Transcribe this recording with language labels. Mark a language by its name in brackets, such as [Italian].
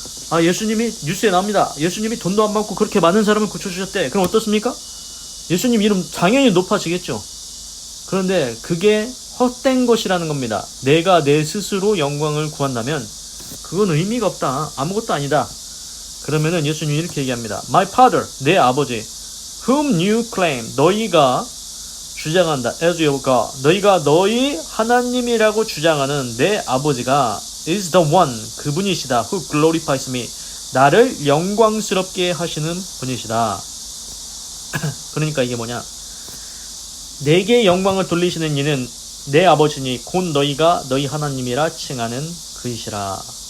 [Korean] 아, 예수님이 뉴스에 나옵니다. 예수님이 돈도 안 받고 그렇게 많은 사람을 고쳐주셨대. 그럼 어떻습니까? 예수님 이름 당연히 높아지겠죠. 그런데 그게 헛된 것이라는 겁니다. 내가 내 스스로 영광을 구한다면 그건 의미가 없다. 아무것도 아니다. 그러면은 예수님이 이렇게 얘기합니다. [English] My Father, [Korean] 내 아버지, [English] whom you claim, [Korean] 너희가 주장한다. [English] as your God, [Korean] 너희가 너희 하나님이라고 주장하는 내 아버지가 [English] is the one, [Korean] 그분이시다. [English] who glorifies me, [Korean] 나를 영광스럽게 하시는 분이시다. 그러니까 이게 뭐냐? 내게 영광을 돌리시는 이는 내 아버지니 곧 너희가 너희 하나님이라 칭하는 그이시라.